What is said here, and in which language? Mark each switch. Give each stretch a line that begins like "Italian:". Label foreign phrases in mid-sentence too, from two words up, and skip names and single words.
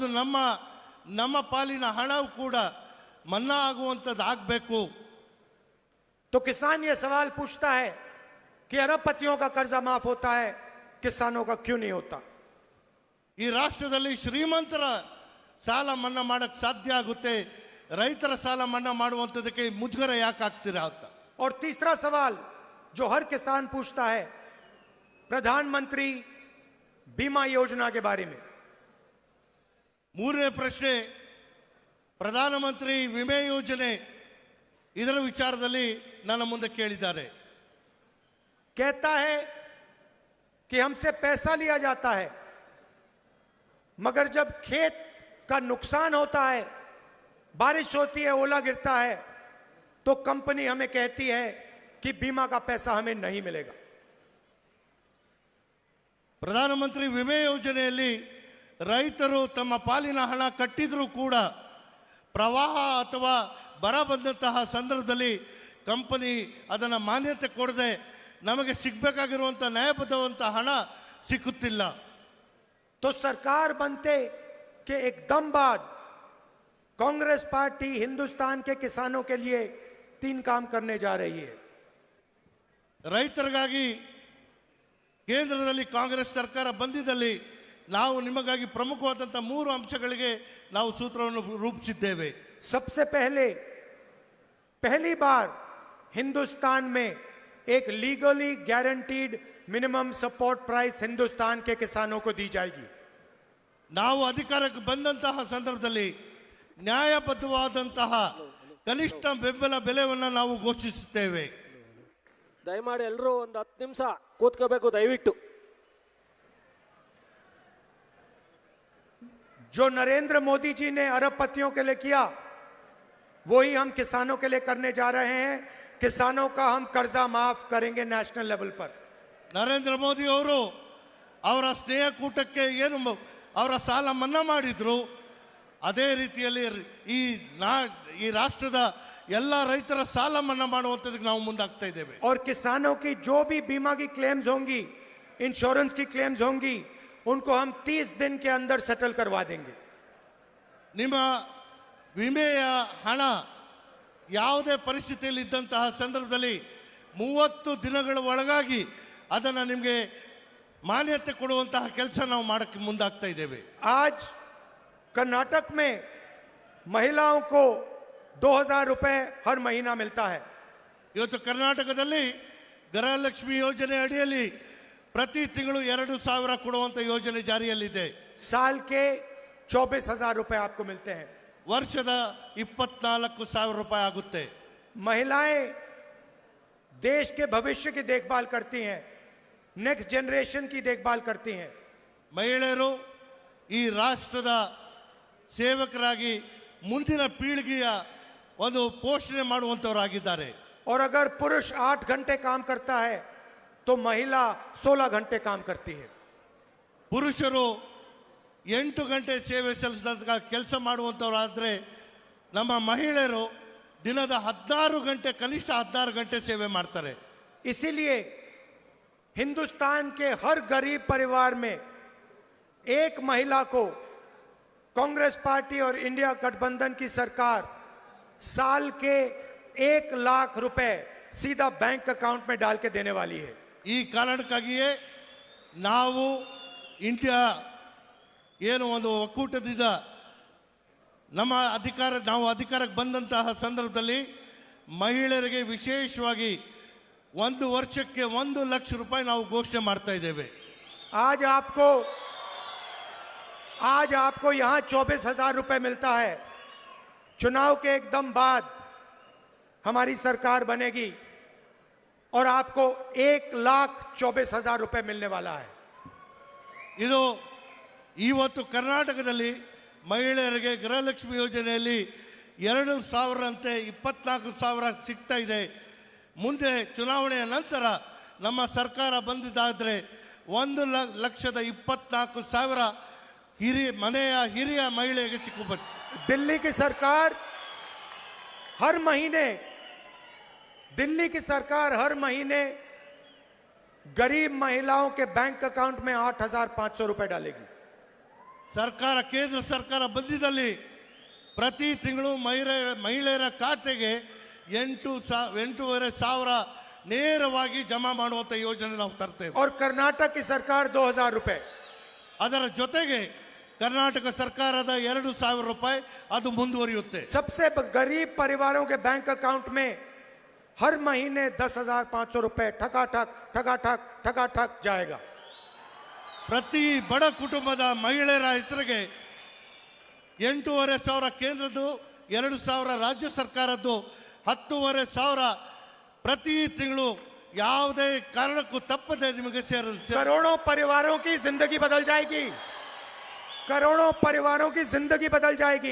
Kannada: ಅದು ನಮ್ಮ ಪಾಲಿನ ಹಣವು ಕೂಡ ಮನ್ನಾ ಆಗುವಂಥದ್ದು ಆಗಬೇಕು.
Hindi: तो किसान ये सवाल पूछता है कि अरबपतियों का कर्जा माफ होता है, किसानों का क्यों नहीं होता?
Kannada: ಈ ರಾಷ್ಟ್ರದಲ್ಲಿ ಶ್ರೀಮಂತರ ಸಾಲ ಮನ್ನಾ ಮಾಡಕ್ ಸಾಧ್ಯ ಆಗುತ್ತೆ, ರೈತರ ಸಾಲ ಮನ್ನಾ ಮಾಡುವಂಥದಕ್ಕೆ ಮುಜುಗರ ಯಾಕೆ ಆಗ್ತೀರಾ ಅಂತ.
Hindi: और तीसरा सवाल जो हर किसान पूछता है, प्रधानमंत्री बीमा योजना के बारे में.
Kannada: ಮೂರನೇ ಪ್ರಶ್ನೆ, ಪ್ರಧಾನಮಂತ್ರಿ ವಿಮೆ ಯೋಜನೆ ಇದರ ವಿಚಾರದಲ್ಲಿ ನನ್ನ ಮುಂದೆ ಕೇಳಿದ್ದಾರೆ.
Hindi: कहता है कि हमसे पैसा लिया जाता है, मगर जब खेत का नुकसान होता है, बारिश होती है, ओला गिरता है, तो कंपनी हमें कहती है कि बीमा का पैसा हमें नहीं मिलेगा.
Kannada: ಪ್ರಧಾನಮಂತ್ರಿ ವಿಮೆ ಯೋಜನೆಯಲ್ಲಿ ರೈತರು ತಮ್ಮ ಪಾಲಿನ ಹಣ ಕಟ್ಟಿದ್ರೂ ಕೂಡ ಪ್ರವಾಹ ಅಥವಾ ಬರ ಬಂದಂತಹ ಸಂದರ್ಭದಲ್ಲಿ ಕಂಪನಿ ಅದನ್ನು ಮಾನ್ಯತೆ ಕೊಡದೆ ನಮಗೆ ಸಿಗಬೇಕಾಗಿರುವಂಥ ನ್ಯಾಯಬದ್ಧವಂಥ ಹಣ ಸಿಕ್ಕುತ್ತಿಲ್ಲ.
Hindi: तो सरकार बनते के एकदम बाद कांग्रेस पार्टी हिंदुस्तान के किसानों के लिए 3 काम करने जा रही है.
Kannada: ರೈತರಿಗಾಗಿ ಕೇಂದ್ರದಲ್ಲಿ ಕಾಂಗ್ರೆಸ್ ಸರ್ಕಾರ ಬಂದಿದ್ದಲ್ಲಿ ನಾವು ನಿಮಗಾಗಿ ಪ್ರಮುಖವಾದಂಥ 3 ಅಂಶಗಳಿಗೆ ನಾವು ಸೂತ್ರವನ್ನು ರೂಪಿಸಿದ್ದೇವೆ.
Hindi: सबसे पहली बार हिंदुस्तान में एक
English: legally guaranteed minimum support price
Hindi: हिंदुस्तान के किसानों को दी जाएगी.
Kannada: ನಾವು ಅಧಿಕಾರಕ್ಕೆ ಬಂದಂತಹ ಸಂದರ್ಭದಲ್ಲಿ ನ್ಯಾಯಬದ್ಧವಾದಂತಹ ಕನಿಷ್ಠ ಬೆಂಬಲ ಬೆಲೆಯನ್ನು ನಾವು ಘೋಷಿಸುತ್ತೇವೆ. ದಯಮಾಡಿ ಎಲ್ಲರೂ ಒಂದು 10 ನಿಮಿಷ ಕೂತ್ಕೋಬೇಕು ದಯವಿಟ್ಟು.
Hindi: जो नरेंद्र मोदी जी ने अरबपतियों के लिए किया, वही हम किसानों के लिए करने जा रहे हैं. किसानों का हम कर्जा माफ करेंगे
English: national level
Hindi: पर.
Kannada: ನರೇಂದ್ರ ಮೋದಿ ಅವರು ಅವರ ಸ್ನೇಹಕೂಟಕ್ಕೆ ಏನು ಅವರ ಸಾಲ ಮನ್ನಾ ಮಾಡಿದ್ರು, ಅದೇ ರೀತಿಯಲ್ಲಿ ಈ ರಾಷ್ಟ್ರದ ಎಲ್ಲ ರೈತರ ಸಾಲ ಮನ್ನಾ ಮಾಡುವಂಥದ್ದಕ್ಕೆ ನಾವು ಮುಂದಾಗ್ತಾ ಇದ್ದೇವೆ.
Hindi: और किसानों की जो भी बीमा की क्लेम्स होंगी, इंश्योरेंस की क्लेम्स होंगी, उनको हम 30 दिन के अंदर सेटल करवा देंगे.
Kannada: ನಿಮ್ಮ ವಿಮೆಯ ಹಣ ಯಾವುದೇ ಪರಿಸ್ಥಿತಿಯಲ್ಲಿ ಇದ್ದಂತಹ ಸಂದರ್ಭದಲ್ಲಿ 30 ದಿನಗಳ ಒಳಗಾಗಿ ಅದನ್ನು ನಿಮಗೆ ಮಾನ್ಯತೆ ಕೊಡುವಂತಹ ಕೆಲಸ ನಾವು ಮಾಡಕ್ಕೆ ಮುಂದಾಗ್ತಾ ಇದ್ದೇವೆ.
Hindi: आज कर्नाटक में महिलाओं को 2000 रुपए हर महीना मिलता है.
Kannada: ಇವತ್ತು ಕರ್ನಾಟಕದಲ್ಲಿ ಗೃಹಲಕ್ಷ್ಮಿ ಯೋಜನೆ ಅಡಿಯಲ್ಲಿ ಪ್ರತಿ ತಿಂಗಳು 2000 ಕೊಡುವಂತ ಯೋಜನೆ ಜಾರಿಯಲ್ಲಿದೆ.
Hindi: साल के 24,000 रुपए आपको मिलते हैं.
Kannada: ವರ್ಷದ 24,000 ರೂಪಾಯಿ ಆಗುತ್ತೆ.
Hindi: महिलाएं देश के भविष्य की देखभाल करती हैं,
English: next generation
Hindi: की देखभाल करती हैं.
Kannada: ಮಹಿಳೆಯರು ಈ ರಾಷ್ಟ್ರದ ಸೇವಕರಾಗಿ ಮುಂದಿನ ಪೀಳಿಗೆಯ ಒಂದು ಪೋಷಣೆ ಮಾಡುವಂತವರಾಗಿದ್ದಾರೆ.
Hindi: और अगर पुरुष 8 घंटे काम करता है तो महिला 16 घंटे काम करती है.
Kannada: ಪುರುಷರು 8 ಗಂಟೆ ಸೇವೆ ಸಲ್ಲಿಸಿದ ಕೆಲಸ ಮಾಡುವಂಥವರಾದರೆ ನಮ್ಮ ಮಹಿಳೆಯರು ದಿನದ 16 ಗಂಟೆ ಕನಿಷ್ಠ 16 ಗಂಟೆ ಸೇವೆ ಮಾಡ್ತಾರೆ.
Hindi: इसीलिए हिंदुस्तान के हर गरीब परिवार में एक महिला को कांग्रेस पार्टी और इंडिया गठबंधन की सरकार साल के 1 लाख रुपए सीधा
English: bank account
Hindi: में डाल के देने वाली है.
Kannada: ಈ ಕಾರಣಕ್ಕಾಗಿಯೇ ನಾವು ಇಂಡಿಯಾ ಏನು ಒಂದು ಒಕ್ಕೂಟದಿಂದ ನಾವು ಅಧಿಕಾರಕ್ಕೆ ಬಂದಂತಹ ಸಂದರ್ಭದಲ್ಲಿ ಮಹಿಳೆಯರಿಗೆ ವಿಶೇಷವಾಗಿ 1 ವರ್ಷಕ್ಕೆ 1 ಲಕ್ಷ ರೂಪಾಯಿ ನಾವು ಘೋಷಣೆ ಮಾಡ್ತಾ ಇದ್ದೇವೆ.
Hindi: आज आपको यहां 24,000 रुपए मिलता है. चुनाव के एकदम बाद हमारी सरकार बनेगी और आपको 1,24,000 रुपए मिलने वाला है.
Kannada: ಇದು ಇವತ್ತು ಕರ್ನಾಟಕದಲ್ಲಿ ಮಹಿಳೆಯರಿಗೆ ಗೃಹಲಕ್ಷ್ಮಿ ಯೋಜನೆಯಲ್ಲಿ 2,000 ಅಂತೆ 24,000 ಸಿಗ್ತಾ ಇದೆ. ಮುಂದೆ ಚುನಾವಣೆಯ ನಂತರ ನಮ್ಮ ಸರ್ಕಾರ ಬಂದಿದ್ದಾದರೆ 1,24,000 ಹಿರಿಯ ಮಹಿಳೆಗೆ ಸಿಕ್ಕಬೇಕು.
Hindi: दिल्ली की सरकार हर महीने गरीब महिलाओं के
English: bank account
Hindi: में 8,500 रुपए डालेगी.
Kannada: ಕೇಂದ್ರ ಸರ್ಕಾರ ಬಂದಿದ್ದಲ್ಲಿ ಪ್ರತಿ ತಿಂಗಳು ಮಹಿಳೆಯರ ಖಾತೆಗೆ 8,500 ನೇರವಾಗಿ ಜಮಾ ಮಾಡುವಂತ ಯೋಜನೆ ನಾವು ತರ್ತೇವೆ.
Hindi: और कर्नाटक की सरकार 2,000 रुपए.
Kannada: ಅದರ ಜೊತೆಗೆ ಕರ್ನಾಟಕ ಸರ್ಕಾರದ 2,000 ರೂಪಾಯಿ ಅದು ಮುಂದುವರಿಯುತ್ತೆ.
Hindi: सबसे गरीब परिवारों के
English: bank account
Hindi: में हर महीने 10,500 रुपए ठकाठक ठकाठक ठकाठक जाएगा.
Kannada: ಪ್ರತಿ ಬಡ ಕುಟುಂಬದ ಮಹಿಳೆಯರ ಹೆಸರಿಗೆ 8,500 ಕೇಂದ್ರದ್ದು, 2,000 ರಾಜ್ಯ ಸರ್ಕಾರದ್ದು, 10,500 ಪ್ರತಿ ತಿಂಗಳು ಯಾವುದೇ ಕಾರಣಕ್ಕೂ ತಪ್ಪದೆ ನಿಮಗೆ ಸೇರಲು.
Hindi: करोड़ों परिवारों की जिंदगी बदल जाएगी. करोड़ों परिवारों की जिंदगी बदल जाएगी.